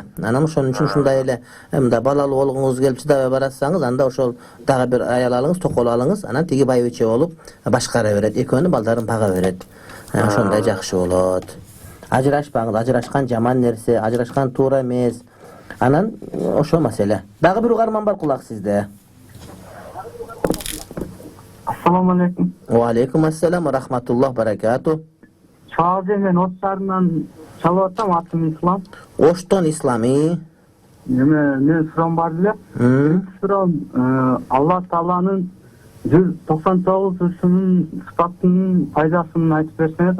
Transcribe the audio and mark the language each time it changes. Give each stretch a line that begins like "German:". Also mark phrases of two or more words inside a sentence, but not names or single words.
Kyrgyz: Анан ошон үчүн ушундай эле мында балалуу болгоңуз келип чыдабай баратсаңыз, анда ошол дагы бир аял алыңыз, токол алыңыз, анан тиги байбиче болуп башкара берет, экөөнүн балдарын бага берет. Ошондой жакшы болот. Ажырашпаңыз, ажырашкан жаман нерсе, ажырашкан туура эмес. Анан ошо маселе. Дагы бир угарман бар, кулак сизде.
Arabic: السلام عليكم. وعليكم السلام ورحمة الله بركاته.
Kyrgyz: Чаалже мен Ош шаарынан чалып атам, атым Ислам. Оштон Ислами. Мен сурам бар эле. Сурам Алла Тааланын 199 сыпатынын пайдасын айтып берсеңиз.